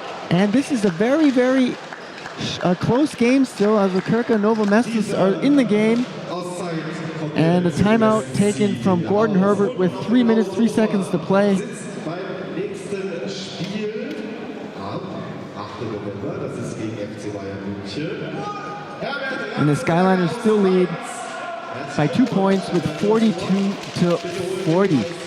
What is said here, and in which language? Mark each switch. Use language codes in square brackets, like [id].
[en] And this is a very, very close game still, as the Krka Novo Mesto are in the game. And a timeout taken from Gordon Herbert with 3 minutes, 3 seconds to play. [de] Beim nächsten Spiel am 8. November, das ist gegen FC Bayern München. [en] And the Skyliners still lead by 2 points with 42 to 40.